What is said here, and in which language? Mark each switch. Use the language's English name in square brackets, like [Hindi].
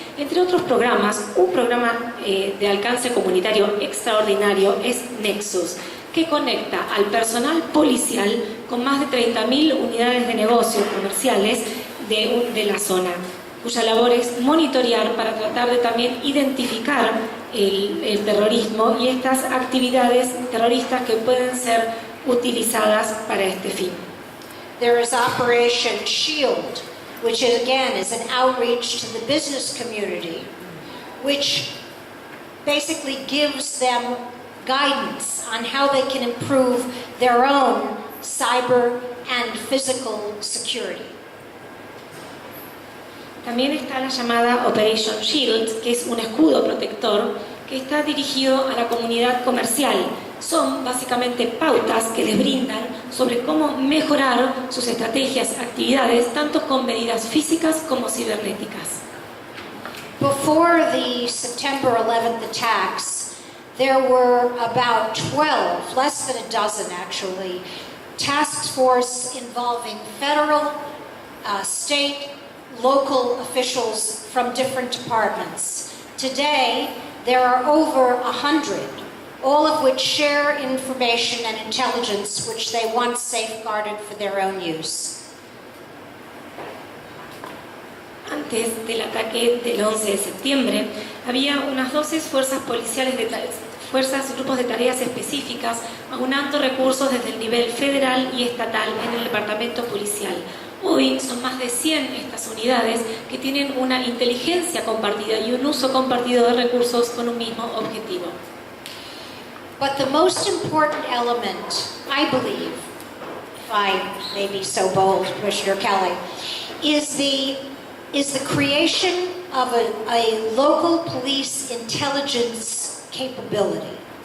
[Spanish] Entre otros programas, un programa de alcance comunitario extraordinario es Nexus, que conecta al personal policial con más de 30.000 unidades de negocios comerciales de la zona, cuya labor es monitorear para tratar de también identificar el terrorismo y estas actividades terroristas que pueden ser utilizadas para este fin. [English] There is Operation Shield, which again is an outreach to the business community, which basically gives them guidance on how they can improve their own cyber and physical security. [Spanish] También está la llamada Operation Shield, que es un escudo protector que está dirigido a la comunidad comercial. Son básicamente pautas que les brindan sobre cómo mejorar sus estrategias, actividades, tanto con medidas físicas como cibernéticas. [English] Before the September 11th attacks, there were about 12, less than a dozen actually, task force involving federal, state, local officials from different departments. Today, there are over 100, all of which share information and intelligence which they once safeguarded for their own use. [Spanish] Antes del ataque del 11 de septiembre, había unas 12 fuerzas policiales grupos de tareas específicas, aunando recursos desde el nivel federal y estatal en el departamento policial. Hoy son más de 100 estas unidades que tienen una inteligencia compartida y un uso compartido de recursos con un mismo objetivo. [English] But the most important element, I believe, if I may be so bold, Commissioner Kelly, is the creation of a local police intelligence capability.